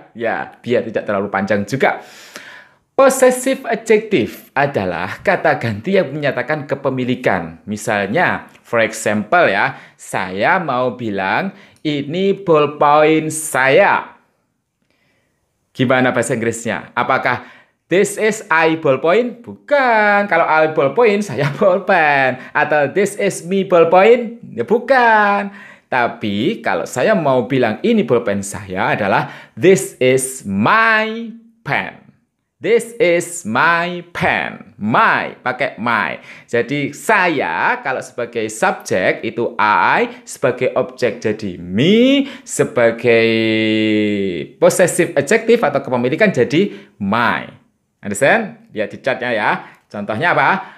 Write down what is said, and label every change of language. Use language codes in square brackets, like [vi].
[id] Ya, biar tidak terlalu panjang juga. Possessive adjective adalah kata ganti yang menyatakan kepemilikan. Misalnya, [en] for example [id] ya, saya mau bilang ini ballpoint saya. Gimana bahasa Inggrisnya? Apakah [en] this is I ballpoint? [id] Bukan. Kalau [en] I ballpoint, [id] saya [en] ballpen. [id] Atau [en] this is me ballpoint? [id] Ya bukan. Tapi kalau saya mau bilang ini ballpen saya adalah [en] this is my pen. This is my pen. My, [id] pakai [en] my. [id] Jadi saya kalau sebagai subjek itu I, sebagai objek jadi me, sebagai possessive adjective atau kepemilikan jadi my. [en] Understand? [id] Lihat di chartnya ya. Contohnya apa?